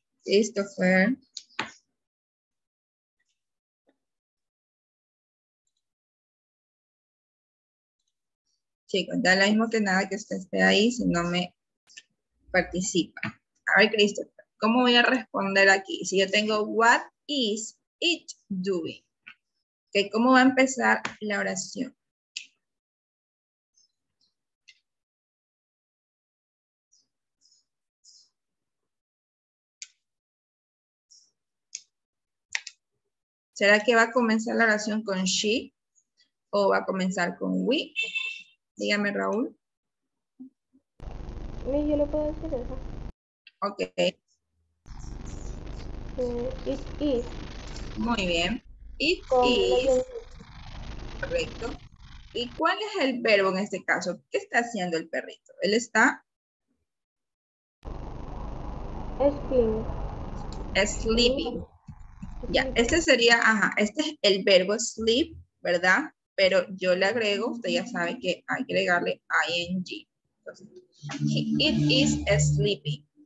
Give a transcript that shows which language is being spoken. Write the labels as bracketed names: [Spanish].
[Spanish] Christopher. Chicos, da lo mismo que nada que usted esté ahí si no me participa. A ver, Christopher, ¿Cómo voy a responder aquí? Si yo tengo [English] what is it doing? [Spanish] Okay, ¿cómo va a empezar la oración? ¿Será que va a comenzar la oración con she o va a comenzar con we? Dígame, Raúl. Yo le puedo decir eso. Ok. [English] It is. [Spanish] Muy bien. [English] It [Spanish] Con is. Correcto. ¿Y cuál es el verbo en este caso? ¿Qué está haciendo el perrito? Él está sleeping. Ya, este sería, este es el verbo sleep, ¿verdad? Pero yo le agrego, usted ya sabe que hay que agregarle ing. Entonces, [English] it is sleeping.